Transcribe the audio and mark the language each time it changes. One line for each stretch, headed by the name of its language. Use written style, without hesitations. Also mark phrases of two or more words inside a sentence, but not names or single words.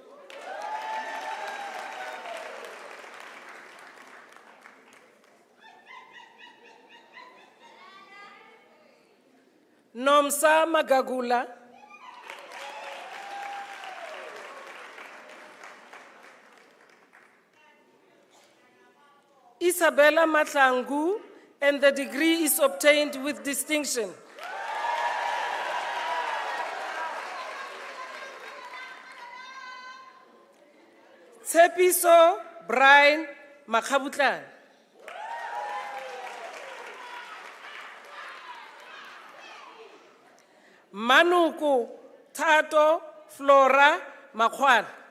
English: Nomsa Magagula. Isabella Matlangu, and the degree is obtained with distinction. Tsepiso Brian Makhabutlan. Manuku Tato Flora Makwal.